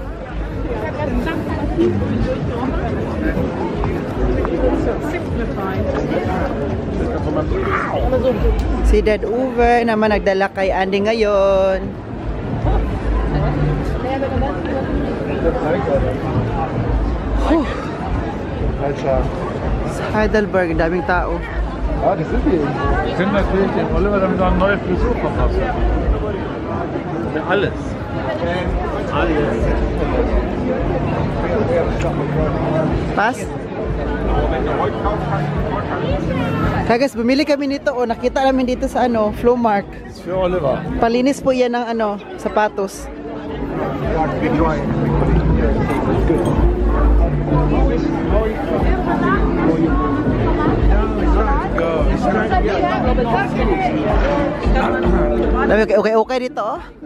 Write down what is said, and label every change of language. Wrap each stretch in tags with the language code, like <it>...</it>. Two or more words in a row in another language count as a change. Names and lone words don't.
<tl>Si Dad Uwe naman nagdala kay Andy ngayon. Sa Heidelberg, daming tao.</tl> <de>Ja, das sind die. Ich finde natürlich den Oliver damit noch eine neue Frisur verpassen. Alles. Pas?</de> <tl>Kaya guys, bumili kami nito o nakita namin dito sa ano, Flowmark.</tl> <de>Das ist für Oliver.</de> <tl>Palinis po yan ng ano, sapatos. Okay dito oh.</tl>